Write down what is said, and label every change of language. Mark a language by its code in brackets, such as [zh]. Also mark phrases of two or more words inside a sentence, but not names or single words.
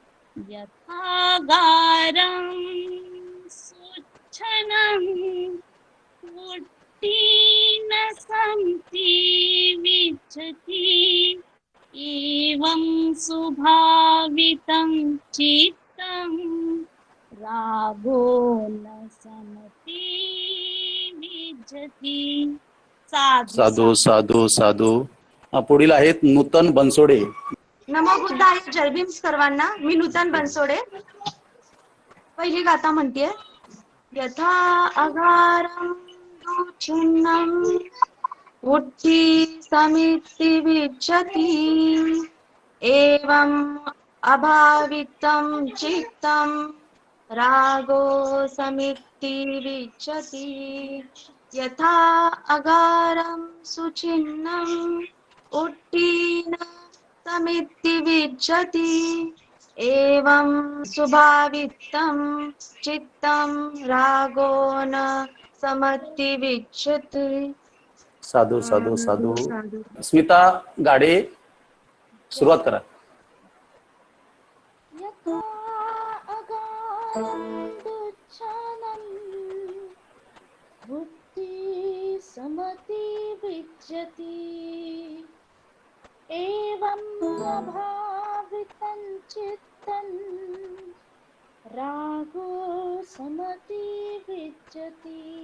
[pi] यथागारं सुच्छनं वुट्टी न समति विज्जति एवं सुभावितं चित्तं रागो न समति विज्जति. साधू साधू साधू. [mr] पुढील आहेत नूतन बनसोडे. [pi] नमो बुद्धाय. [mr] जय भीम सर्वांना. मी नूतन बनसोडे. पहिली गाथा म्हणते. [pi] यथा अगारं दुच्छन्नं वुट्टी समिति विज्जति एवं अभावितं चित्तं रागो समिति विज्जति यथा अगारं सुचिन्नं वुट्टी न समिति विज्जति एवं सुभावितं चित्तं रागो न समति विज्जति. साधू साधू साधू. [mr] स्मिता गाडे सुरुवात करा. [pi] यथा अगारं दुच्छनं वुट्टी समति विज्जति एवं अभावितं चित्तं रागो समति विज्जति